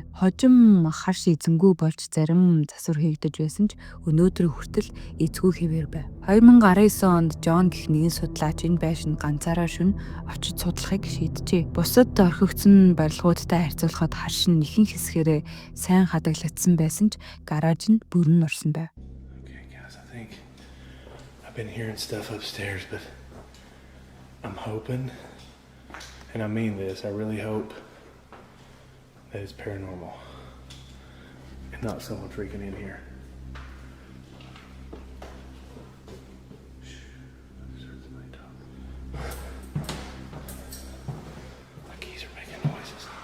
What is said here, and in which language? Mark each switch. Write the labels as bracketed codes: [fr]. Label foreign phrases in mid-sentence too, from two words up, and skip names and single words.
[mn] Хожим харш эзэнгүй болж зарим засвар хийгдэж байсан ч өнөөдөр хүртэл эзгүй хэвээр байв. 2019 онд Джон гэх нэгэн судлаач энэ байшинд ганцаараа шөнө очиж судлахыг шийджээ. Бусад орхигдсон барилгуудтай харьцуулахад харш нь ихэнх хэсгээрээ сайн хадгалагдсан байсан ч гараж нь бүрэн орсон байв. [en] Been hearing stuff upstairs, but I'm hoping, and I mean this, I really hope that it's paranormal and not someone freaking in here. My keys are making noises.